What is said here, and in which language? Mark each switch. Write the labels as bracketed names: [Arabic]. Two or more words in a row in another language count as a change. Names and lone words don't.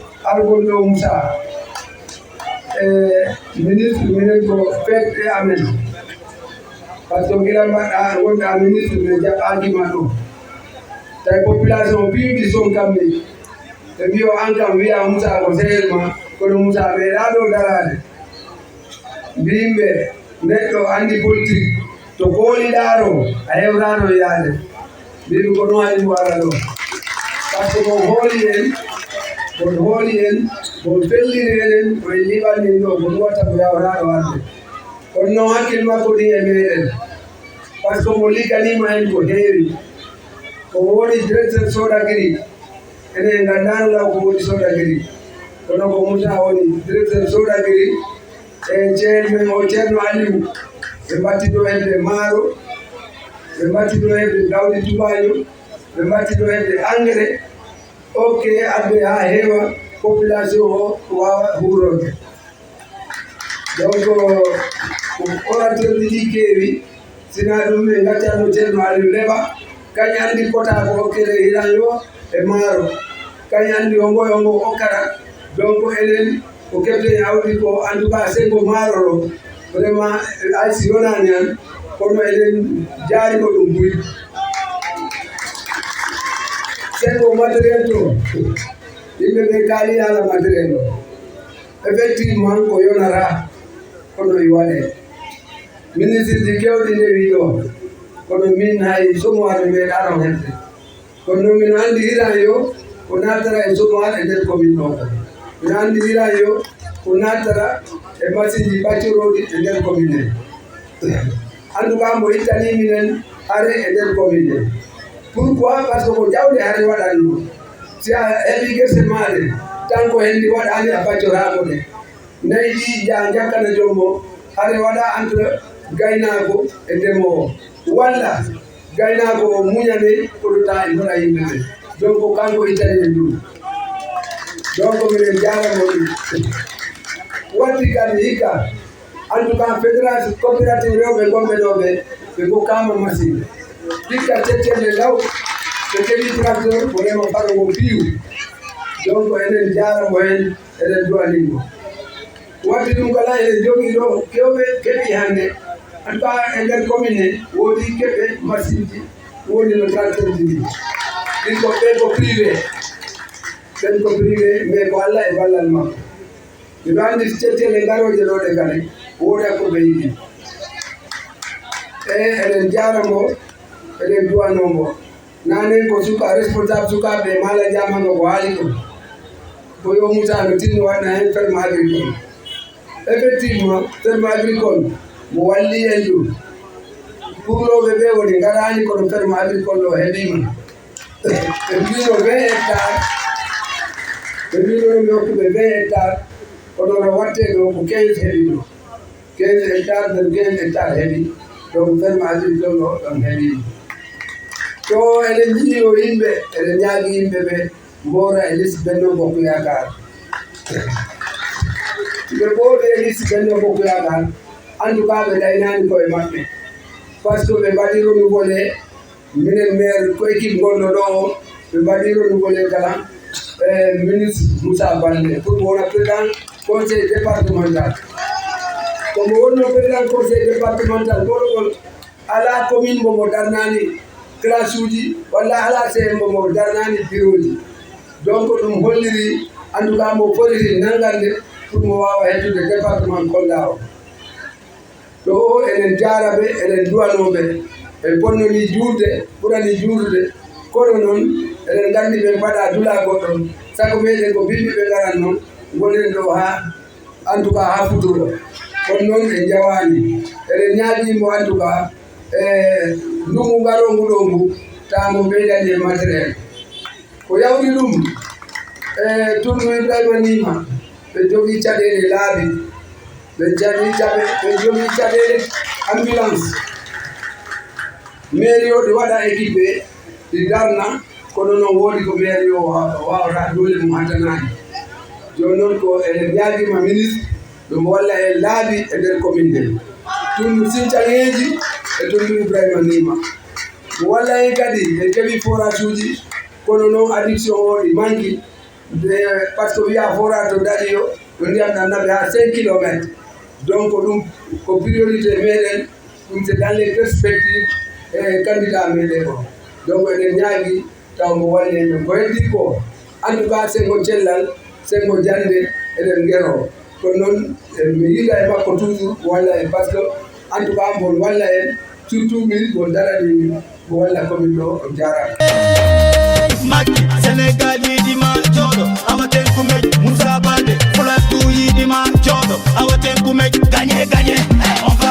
[Fula] algondo Moussa ministre minen ko fedde amen [French] par ce que [Fula] gila mbaɗa wonɗa ministre ɓe jaɓɓadima ɗo tawi population piiɗi son kamɓe ɓe mbiyo an kam wiya Moussa ko sehel ma kono Moussa meeɗa ɗo darade mbimɓe neɗɗo andi politique to kooliɗa ɗo a hewtano yaade mbimi ko ɗum haɗi mo ara ɗo [French] par ce que [Fula] ko hooli en ko felliri enen koye liɓannin ɗo ko ɗum watta ko yawataɗo arde kono noon hakkille makko ɗi e meɗen [French] par ce que [Fula] mo ligganima en ko heewi ko woni directeur Sodagri enen gandano law ko woni Sodagri kono ko Moussa woni directeur Sodagri e ceermen o ceerno Aliou ɓe mbatti ɗo hebde maaro ɓe mbatti ɗo hebde gawdi tubaño ɓe mbatti ɗo hebde engrais ok adde ha heewa population o wawa huurode [French] donc orateur [Fula] ɗi ɗi keewi sina ɗum ɓe gaccatno ceerno Aliou Leɓa kañ andi kota ko hokkete hiran yo e maaro kañ andi ongo hokkata donc enen ko kebten awdi ko [French] en tout cas [Fula] sengo maaro ɗo vraiment aysi yonani an kono eɗen jaari ko ɗum buyi sengo matériel to yimɓe ɓe kaali haala matériel o effectivement ko yonata kono i waɗe ministre ji kewɗi ndewi ɗo kono min hay somoire meeɗano hedde kono noon min andi hiran yo ko nattara e somoire e nder commune ɗo min andi hiran yo ko nattara e machine ji ɓaccoroɗi e nder commune he [French] en tout cas [Fula] mo ittani minen are e nder commune he [French] pourquoi par ce que [Fula] ko jawde hare waɗani ɗum si a heeɓi guese maɗe tan ko henndi waɗani a baccorako ɗe nayi ɗi jakkana jommo hare waɗa entre gaynako e ndemowo walla gaynako o muñane koɗota e mbaɗa yimɓe ɓe donc kanko ittani en ɗum donc minen jaramo ɗum watti kadi hikka [French] en tout cas fédération coopérative [Fula] rewɓe gonɓe ɗo ɓe ɓe gokkama machine hikka tettelle law ɓe keeɓi tracteur ko rema paɗo ngo piiw donc enen jaramo hen eɗen duwanimo watti ɗum kala eɗen jogui ɗo kewɓe keeɓi hande [French] en tout cas [Fula] e nder commune he woodi keɓe machine ji woni no tracteur ji ɗi ɗin ko ɓen ko privé mais ko Allah e ballal makko miɗo andi tettele garoje ɗo ɗe kadi woda ko ɓe yiɗi e eɗen jaramo eɗen duwanomo nanen ko suka responsable sukaɓe mala jamano ko haali ɗum ko yo Moussa no tinno waɗna hen [French] ferme agricole effectivement ferme [Fula] agricole mo walli en ɗum ɓurloɓe ɓe woni garani kono [French] ferme agricole [Fula] o heeɓima ɓe mbino 20 hectares ɓe mbinomi hokkuɓe 20 hectares kono no watte ɗo ko 15 heeɓi ɗo 15 hectares nder 15 hectares heeɓi [French] donc ferme agricole [Fula] o ɗon heeɓima to eɗen jiiɗo yimɓe eɗen ñaagi yimɓe ɓe mbora e liste Benno Bokk Yakar ɓe ɓooɗi e liste Benno Bokk Yakar [French] en tout cas [Fula] ɓe ɗaynani koye maɓɓe [French] par ce que [Fula] ɓe mbaɗi renouvelé minen maire ko équipe gonɗo ɗo o ɓe mbaɗi renouvelé kala ministre Moussa Baldé pour mo wona [French] président conseil départemental [Fula] komo wonno [French] président conseil départemental [Fula] ɓoɗogol ala commune momo darnani classe uji walla ala CM momo darnani bureau ji donc ɗum holliri [French] en tout cas [Fula] mo foriti nangande pour mo wawa hettude département Kolda o ɗo o eɗen jaraɓe eɗen duwanoɓe ɓe bonnoni juurde ɓurani juurde kono noon eɗen gandi ɓe mbaɗa dula goɗɗon sago meɗen ko bimɓe ɓe garan noon gonen ɗo ha [French] en tout cas [Fula] ha futuro kono noon ɓe jawani eɗen ñaaɗimo [French] en tout cas [Fula] ndungu ngarongu ɗo ngu tamo ɓeydani e matériel ko yawri ɗum tourno Ibrahima Nima ɓe jogui caɗele laabi ɓe jogui caɗele [French] ambulance mairie [Fula] o ɗi waɗa équipe ɓe ɗi darna kono noon woodi ko mairie o wawata dole mum hattanani joni noon ko eɗen ñaaguima ministre ɗum walla en laabi e nder commune he tundu Sinthiaŋeji e tundu Ibrahima Nima mo walla en kadi en keeɓi forage uji kono noon addiction o ɗi manqui [French] parce que [Fula] wiya fora to daɗi yo ɗo ndiyam ɗam naɓe ha 5 [French] kilomètres donc [Fula] ɗum ko priorité meɗen ɗum [French] c'est dans les perspectives [Fula] e candidat meɗen o donc eɗen ñaagui taw mo walli en ko heddi ko [French] en tout cas [Fula] sengo cellal sengo jande eɗen guero kono noon mi yiɗa e makko toujours walla en [French] par ce que en tout cas [Fula] mon walla en surtout min mon darani mo walla commune ɗo on jarama Macky Sénégal yiɗima jooɗo awaten kumeƴ Moussa Baldé Fuladu yiɗima jooɗo awaten kumeƴ [French] gagné gagné on va